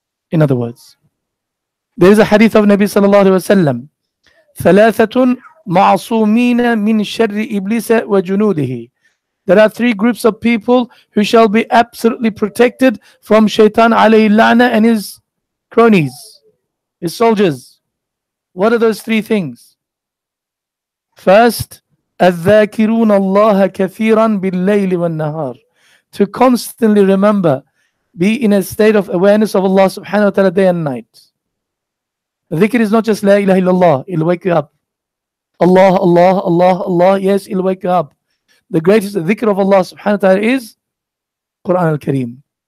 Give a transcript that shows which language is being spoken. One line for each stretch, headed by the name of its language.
English: In other words, there is a hadith of Nabi sallallahu alayhi wa sallam,
Arabic: ثلاثة معصومين من شر إبليس وجنوده.
English: There are three groups of people who shall be absolutely protected from Shaitan alayhi la'na and his cronies, his soldiers. What are those three things? First,
Arabic: الذاكرون الله كثيرا بالليل والنهار.
English: To constantly remember, be in a state of awareness of Allah subhanahu wa ta'ala day and night. Dhikr is not just La ilaha illallah, it'll wake you up. Allah, Allah, Allah, Allah, yes, it'll wake you up. The greatest dhikr of Allah subhanahu wa ta'ala is Quran al-Kareem.